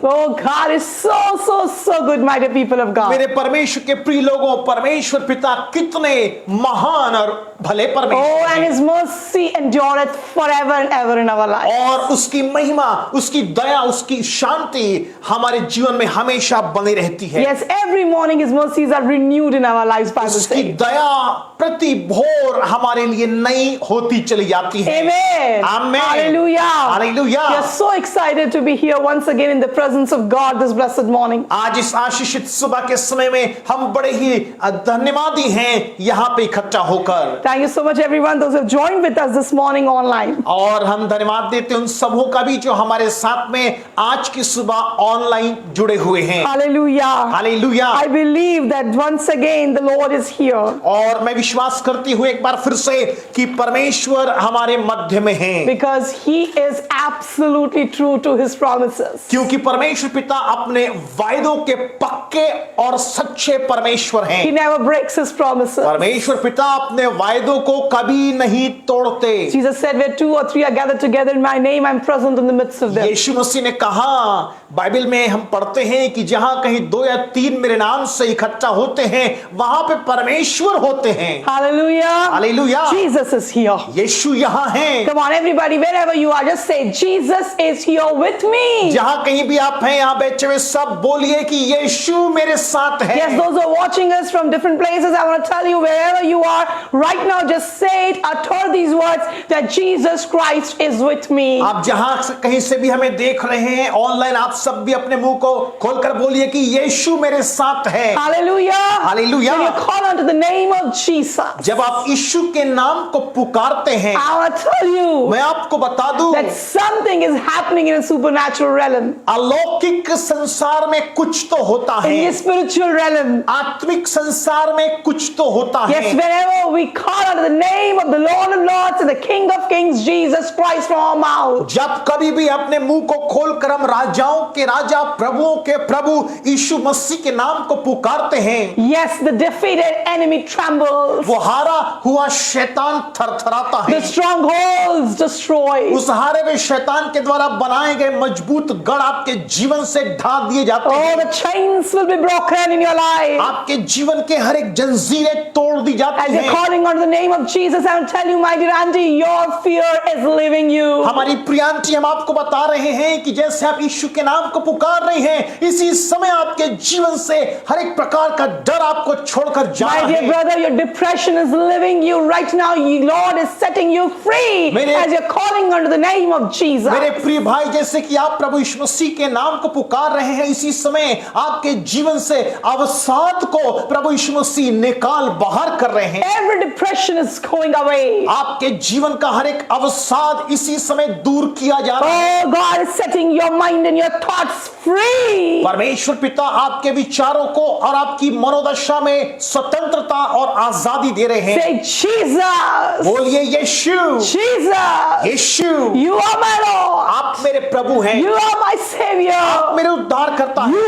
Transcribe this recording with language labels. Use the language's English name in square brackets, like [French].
[English] Oh, God is so good, my dear people of God. [Hindi] मेरे परमेश्वर के प्रिय लोगों, परमेश्वर पिता कितने महान और भले [English] Oh, [Hindi] परमेश्वर [English] and [Hindi] हैं। [English] His mercy endureth forever and ever in our life. [Hindi] और उसकी महिमा, उसकी दया, उसकी शांति हमारे जीवन में हमेशा बनी रहती है। [English] Yes, every morning His mercies are renewed in our lives, Bible [Hindi] उसकी [English] says. [Hindi] दया प्रति भोर हमारे लिए नई होती चली जाती है। [English] Amen. Amen. Hallelujah. Hallelujah. We are so excited to be here once again in the presence of God this blessed morning. [Hindi] आज इस आशीषित सुबह के समय में हम बड़े ही धन्यवादी हैं यहाँ पे इकट्ठा होकर। [English] Thank you so much, everyone, those who have joined with us this morning online. [Hindi] और हम धन्यवाद देते हैं उन सबों का भी जो हमारे साथ में आज की सुबह ऑनलाइन जुड़े हुए हैं। [English] Hallelujah. [Hindi] Hallelujah. [English] I believe that once again the Lord is here. [Hindi] और मैं विश्वास करती हूँ एक बार फिर से कि परमेश्वर हमारे मध्य में है, [English] Because He is absolutely true to His promises. [Hindi] क्योंकि परमेश्वर पिता अपने वायदों के पक्के और सच्चे परमेश्वर [English] He [Hindi] हैं। [English] never breaks His promises. [Hindi] परमेश्वर पिता अपने वायदों को कभी नहीं तोड़ते। [English] Jesus said, where two or three are gathered together in my name, I'm present in the midst of them. [Hindi] यीशु मसीह ने कहा, बाइबल में हम पढ़ते हैं कि जहां कहीं दो या तीन मेरे नाम से इकट्ठा होते हैं वहां पे परमेश्वर होते हैं। [English] Hallelujah. [Hindi] Hallelujah. [English] Jesus is here. [Hindi] यीशु यहाँ है। [English] Come on, everybody, wherever you are, just say, Jesus is here with me. [Hindi] जहां कहीं भी आप हैं यहाँ बैठे हुए सब बोलिए कि यीशु मेरे साथ है। [English] Yes, those who are watching us from different places, I want to tell you, wherever you are right now, just say it, utter these words that Jesus Christ is with me. [Hindi] आप जहां कहीं से भी हमें देख रहे हैं online, आप सब भी अपने मुंह को खोलकर बोलिए कि यीशु मेरे साथ है। [English] Hallelujah. Hallelujah. When you call unto the name of Jesus, [Hindi] जब आप यीशु के नाम को पुकारते हैं, [English] I want to tell you [Hindi] मैं आपको बता दूं [English] that something is happening in a supernatural realm, [Hindi] अलौकिक संसार में कुछ तो होता [English] in [Hindi] है, [English] the spiritual realm. [Hindi] आत्मिक संसार में कुछ तो होता [English] Yes, [Hindi] है। [English] whenever we call unto the name of the Lord of Lords and the King of Kings, Jesus Christ, from our mouth, [Hindi] जब कभी भी अपने मुंह को खोलकर हम राजाओं के राजा प्रभुओं के प्रभु यीशु मसीह के नाम को पुकारते हैं, [English] yes, the defeated enemy trembles, [Hindi] वो हारा हुआ शैतान थरथराता है। [English] the strongholds destroyed. [Hindi] उस हारे हुए शैतान के द्वारा बनाए गए मजबूत गढ़ आपके जीवन से ढा दिए जाते [English] Oh, [Hindi] हैं। [English] the chains will be broken in your life. [Hindi] आपके जीवन के हर एक जंजीरें तोड़ दी [English] As [Hindi] जाती [English] you're [Hindi] हैं। [English] calling on the name of Jesus, I will tell you, my dear auntie, your fear is leaving you. [Hindi] हमारी प्रियांटी हम आपको बता रहे हैं कि जैसे आप यीशु के नाम को पुकार रहे हैं, इसी समय आपके जीवन से हर एक प्रकार का डर आपको छोड़कर जा [English] My [Hindi] रहा [English] dear [Hindi] है। [English] brother, your depression is leaving you right now. Lord is setting you free as you're calling under the name of Jesus. [Hindi] मेरे प्रिय भाई, जैसे कि आप प्रभु यीशु मसीह के नाम को पुकार रहे हैं, इसी समय आपके जीवन से अवसाद को प्रभु यीशु मसीह निकाल बाहर कर रहे हैं। [English] Every depression is going away. [Hindi] आपके जीवन का हर एक अवसाद इसी समय दूर किया जा रहा है। [English] Oh, God is setting your mind and your thoughts free. [Hindi] परमेश्वर पिता आपके विचारों को और आपकी मनोदशा में स्वतंत्रता और आजादी दे रहे हैं। [English] Say, Jesus. [Hindi] बोलिए यीशु, [English] Jesus. [Hindi] Yeshu, [English] You are my Lord. [Hindi] आप मेरे प्रभु हैं, [English] You are my Savior. [Hindi] आप मेरे उद्धार करता हैं,